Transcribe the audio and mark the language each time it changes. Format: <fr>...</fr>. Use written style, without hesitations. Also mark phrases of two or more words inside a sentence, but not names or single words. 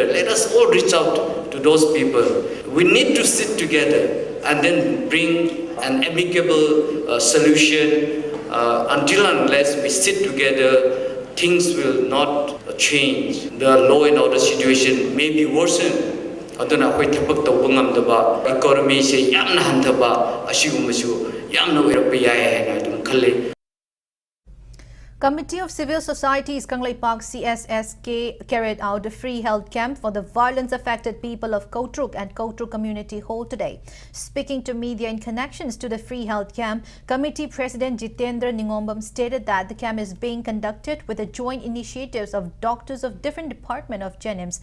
<en>Let us all reach out to those people. We need to sit together and then bring an amicable solution. Until unless we sit together, things will not change. The law and order situation may be worsened.</en> <mni>Aduna hoi thapak tawba ngamdaba economy se yamna hantaba asigumbasu yamna oirappa yai haina adum khalle.</mni> <en>Committee of Civil Societies Kanglei Park CSSK carried out a free health camp for the violence-affected people of Kotruk and Kotruk Community Hall today. Speaking to media in connections to the free health camp, Committee President Jitendra Ningombam stated that the camp is being conducted with the joint initiatives of doctors of different departments of GENIMS.</en>